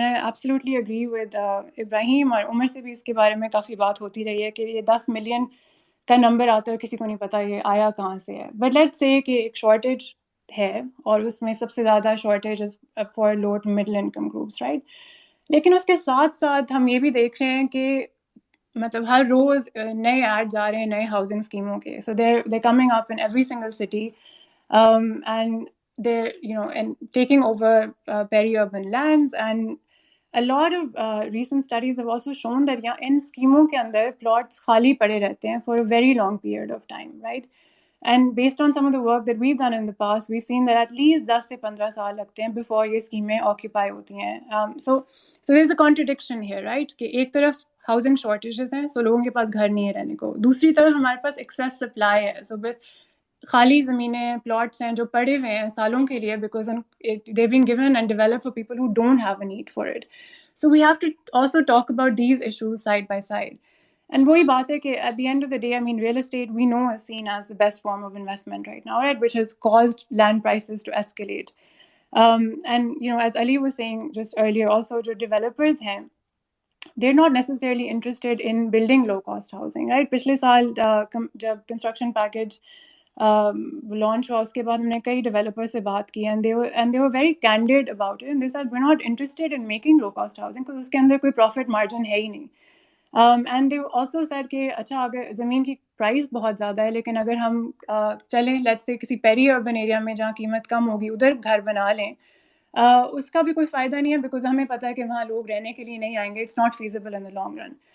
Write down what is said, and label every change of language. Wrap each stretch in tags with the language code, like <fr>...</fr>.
<en>absolutely agree with</en> <ur>ابراہیم اور عمر سے بھی اس کے بارے میں کافی بات ہوتی رہی ہے کہ یہ 10 ملین کا نمبر آتا ہے اور کسی کو نہیں پتا یہ آیا کہاں سے ہے.</ur> <en>but let's say</en> <ur>کہ ایک شارٹیج ہے اور اس میں سب سے زیادہ shortage</ur> <en>For low to middle income groups, right.</en> <ur>لیکن اس کے ساتھ ساتھ ہم یہ بھی دیکھ رہے ہیں کہ مطلب ہر روز نئے ایڈز آ رہے ہیں نئے ہاؤسنگ اسکیموں کے.</ur> <en>So they're coming up in every single city, and they're and taking over peri-urban lands. And a lot of recent studies have also shown that in</en> <ur>اسکیموں کے اندر پلاٹس خالی پڑے رہتے ہیں</ur> <en>for a very long period of time, right? And based on some of the work that we've done in the past, we've seen that at least 10</en> <ur>سے 15 سال لگتے ہیں</ur> <en>before</en> <ur>یہ اسکیمیں آکیپائی ہوتی ہیں.</ur> <en>So there's a contradiction here, right?</en> <ur>کہ ایک طرف ہاؤسنگ شارٹیجز ہیں، سو لوگوں کے پاس گھر نہیں ہے رہنے کو، دوسری طرف ہمارے پاس ایکسیس سپلائی ہے. سو بس خالی زمینیں پلاٹس ہیں جو پڑے ہوئے ہیں سالوں کے لیے</ur> <en>because they've been given and developed for people who don't have a need for it. So we have to also talk about these issues side by side. And</en> <ur>وہی بات ہے کہ</ur> <en>at the end of the day, I mean, real estate we know is seen as the best form of investment right now, right, which has caused land prices to escalate. And as Ali was saying just earlier also,</en> <ur>جو developers ہیں</ur> <en>they're not necessarily interested in building low cost housing, right.</en> <ur>پچھلے سال جب construction package launch ہوا اس کے بعد ہم نے کئی ڈیولپر سے بات کی</ur> <en>and they were very candid about it, and they said we're not interested in making low cost housing because</en> <ur>اس کے اندر کوئی profit margin ہے ہی نہیں.</ur> <en>And they also said</en> <ur>کہ اچھا اگر زمین کی پرائز بہت زیادہ ہے لیکن اگر ہم چلیں لیٹس سے کسی پیری اربن ایریا میں جہاں قیمت کم ہوگی ادھر گھر بنا لیں، اس کا بھی کوئی فائدہ نہیں ہے بیکاز ہمیں پتہ ہے کہ وہاں لوگ رہنے کے لیے نہیں آئیں گے.</ur> <en>It's not feasible in the long run.</en>